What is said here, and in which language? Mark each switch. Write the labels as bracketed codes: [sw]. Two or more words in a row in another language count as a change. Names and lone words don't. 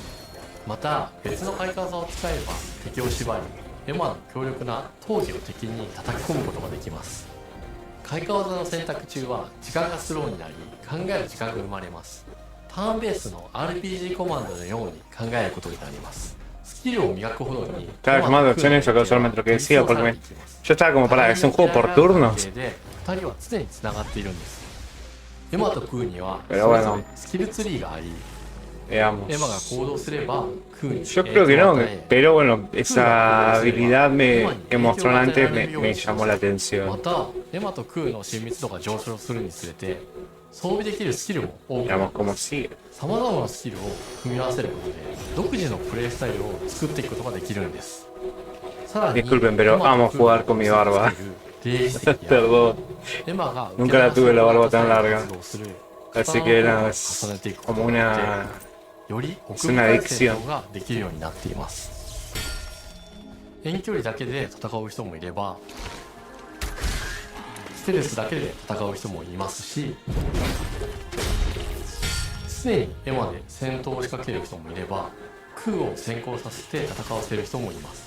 [ja] また別の開花技を使えば敵を縛り、エマの強力な闘技を敵に叩き込むことができます。開花技の選択中は時間がスローになり、考える時間が生まれます。ターンベースの RPG コマンドのように考えることになります。スキルを磨くほどに [es] Claro, tomando acciones, yo solamente lo que decía, porque yo estaba como para, es un juego por turnos. [ja] 2 人は常につながっているんです。エマとクーには [es] Pero bueno, [ja] スキルツリーがあり、 [es] veamos. [ja] エマが行動すればクーに [es] Yo creo que no, pero bueno, esa habilidad que mostró antes me llamó la [ja] ま [es] atención. [ja] たエマとクーの親密度が上昇するにつれて、装備できるスキルも多くなり [es] Veamos cómo sigue. [ja] さまざまなスキルを組み合わせることで独自のプレイスタイルを作っていくことができるんです。さらに [es] Disculpen, pero amo jugar con mi barba. Perdón, nunca la tuve la barba tan larga. Así que nada, es como una... [ja] より奥 [es] Es una [ja] 深い戦 [es] adicción. [ja] 闘ができるようになっています。遠距離だけで戦う人もいれば、ステルスだけで戦う人もいますし、常にエマで戦闘を仕掛ける人もいれば、クーを先行させて戦わせる人もいます。